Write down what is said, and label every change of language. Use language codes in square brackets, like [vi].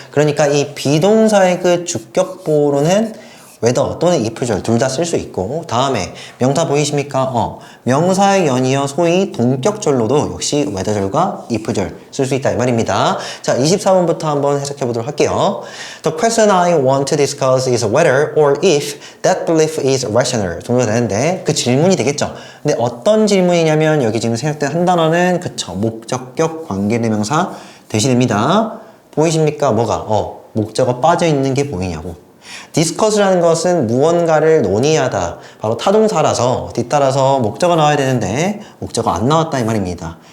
[ko] 그러니까 이 비동사의 그 주격보로는 whether 또는 if절 둘 다 쓸 수 있고, 다음에 명사 보이십니까? 명사에 연이어 소위 동격절로도 역시 whether절과 if절 쓸 수 있다 이 말입니다. 자, 24번부터 한번 해석해 보도록 할게요. [en] The question I want to discuss is whether or if that belief is rational [ko] 정도가 되는데, 그 질문이 되겠죠. 근데 어떤 질문이냐면 여기 지금 생략된 한 단어는 그쵸, 목적격 관계대명사 대신입니다. 보이십니까? 뭐가? 목적어 빠져있는 게 보이냐고. discuss라는 것은 무언가를 논의하다, 바로 타동사라서 뒤따라서 목적어 나와야 되는데 목적어 안 나왔다 이 말입니다.